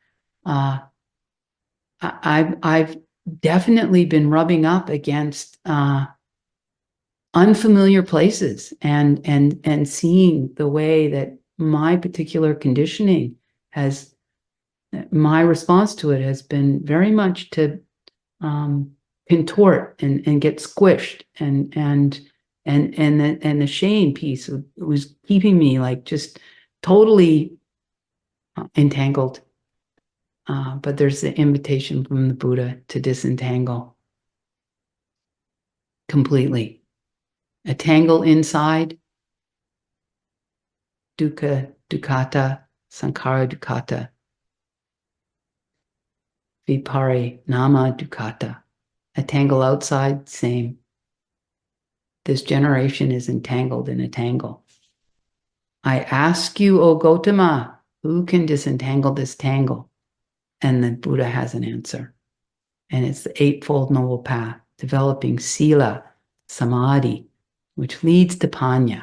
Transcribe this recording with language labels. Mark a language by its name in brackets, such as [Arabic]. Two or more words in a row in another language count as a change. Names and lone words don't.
[English] I've definitely been rubbing up against unfamiliar places and seeing the way that my particular conditioning my response to it has been very much to contort and get squished, and the shame piece was keeping me just totally entangled. But there's the invitation from the Buddha to disentangle completely. A tangle inside, [Pali] dukkha, dukkata, sankhara dukkata. Vipari nama dukkata. [English] A tangle outside, same. This generation is entangled in a tangle. I ask you, O Gautama, who can disentangle this tangle? And the Buddha has an answer. And it's the Eightfold Noble Path, developing [Pali] sila, samadhi, [English] which leads to panya.